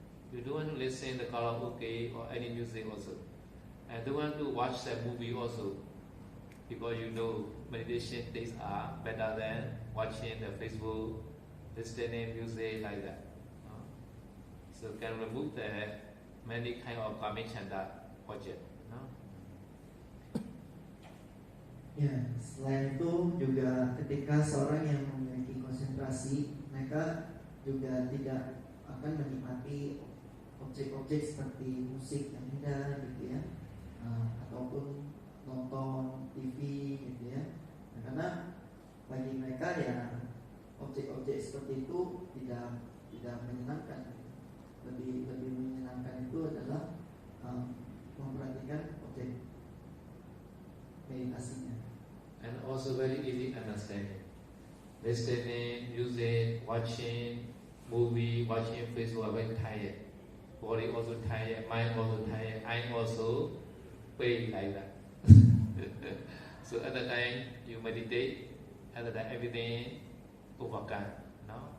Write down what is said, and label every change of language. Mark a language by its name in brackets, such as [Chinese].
[English] You don't want to listen the karaoke or any music also. And don't want to watch the movie also. Because you know meditation things are better than watching the Facebook, listening music like that. So can remove the many kind of kamicchanda object. [Indonesian] Ya, selain itu juga ketika seorang yang memiliki konsentrasi, mereka juga tidak akan menikmati objek-objek seperti musik yang indah gitu ya, ataupun nonton TV gitu ya. Nah, karena bagi mereka ya objek-objek seperti itu tidak menyenangkan. Lebih menyenangkan itu adalah memperhatikan objek meditasinya. [English] And also very easy understanding. Listening, music, watching movie, watching Facebook are very tired. Body also tired, mind also tired, I also pain like that. So at the time you meditate, at the time everything overcome. No?